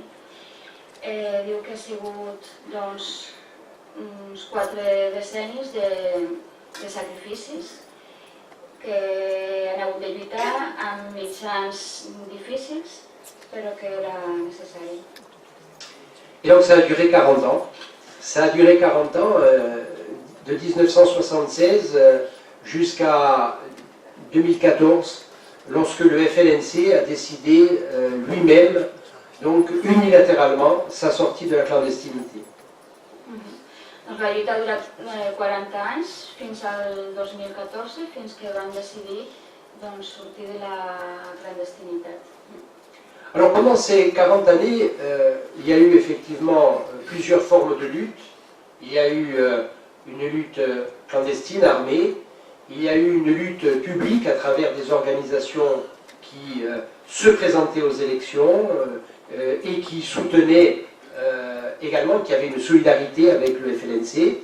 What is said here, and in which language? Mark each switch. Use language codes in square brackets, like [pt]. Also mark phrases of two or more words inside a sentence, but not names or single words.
[ca] Diu que ha sigut uns 4 decennis de sacrificis que han hagut de lluitar amb mitjans difícils, però que era necessari. [fr] Et donc ça a duré 40 ans. Ça a duré 40 ans, de 1976 jusqu'à 2014, lorsque le FLNC a décidé lui-même, donc unilatéralement, sa sortie de la clandestinité. [ca] La lluita ha durat 40 anys, fins al 2014, fins que van decidir sortir de la clandestinitat. [fr] Alors pendant ces 40 années, il y a eu effectivement plusieurs formes de lutte. Il y a eu une lutte clandestine, armée. Il y a eu une lutte publique à travers des organisations qui se présentaient aux élections et qui soutenaient également, qui avait une solidarité avec le FLNC.